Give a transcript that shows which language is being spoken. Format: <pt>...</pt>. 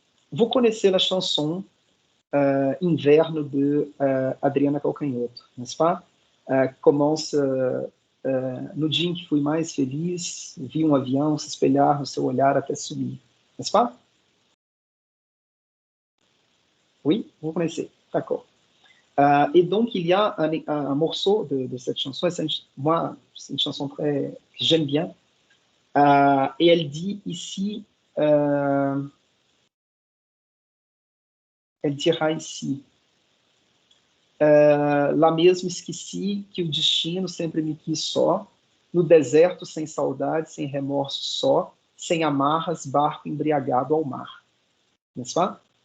<fr>Vous connaissez la chanson Inverno de Adriana Calcanhoto, n'est-ce pas? Commence</fr> <pt>no dia em que fui mais feliz, vi avião se espelhar no seu olhar até subir,</pt> <fr>n'est-ce pas? Oui, vous connaissez, d'accord. Et donc, il y a un morceau de cette chanson, et moi, c'est une chanson que j'aime bien, et elle dit ici, elle dira ici,</fr> <pt>lá mesmo esqueci que o destino sempre me quis só, no deserto sem saudade, sem remorso só, sem amarras, barco embriagado ao mar. N'est-ce</pt> <fr>pas?</fr>